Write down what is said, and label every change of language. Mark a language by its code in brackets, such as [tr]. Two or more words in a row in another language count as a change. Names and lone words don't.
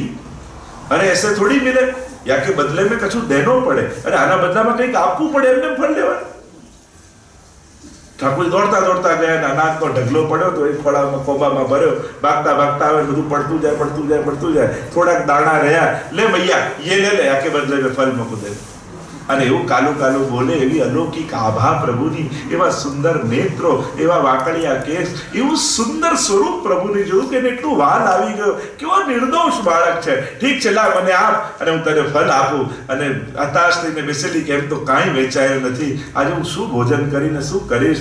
[hi] अरे ऐसे थोड़ी मिले, या के बदले में कशुं देनो पड़े. [gu] અરે આના બદલામાં કંઈક આપવું પડે, એમને ફળ લેવાનું. ઠાકોરજી દોડતા દોડતા ગયા અને અનાજનો ઢગલો પડ્યો તો એ ખોળામાં કોબામાં ભર્યો, ભાગતા ભાગતા આવે, બધું પડતું જાય. થોડાક દાણા રહ્યા, લે મૈયા [hi] ये ले आके बदले में फल मुको दे. [gu] અને એવું કાલું કાલું બોલે, એવી અલૌકિક આભા પ્રભુની, એવા સુંદર નેત્રો, એવા વાકડિયા કેસ, એવું સુંદર સ્વરૂપ પ્રભુની જોયું કે એટલું વાલ આવી ગયો. કેવો નિર્દોષ બાળક છે. ઠીક છે, લા મને આપ અને હું તને ફળ આપું. અને હતાશ થઈને બેસેલી કે એમ તો કાંઈ વેચાયું નથી, આજે હું શું ભોજન કરીને શું કરીશ.